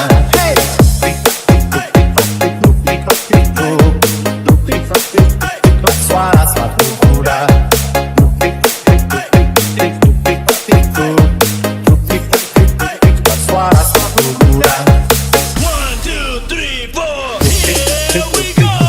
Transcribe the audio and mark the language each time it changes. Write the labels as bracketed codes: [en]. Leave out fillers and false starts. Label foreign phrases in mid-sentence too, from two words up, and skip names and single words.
[id] Hey! Tik-tik-tik-tik-tik-tik, tik-tik-tik-tik-tik, suara sepatu kuda. Tik-tik-tik-tik-tik-tik, suara sepatu kuda. 1, 2, 3, 4. [en] Here we go.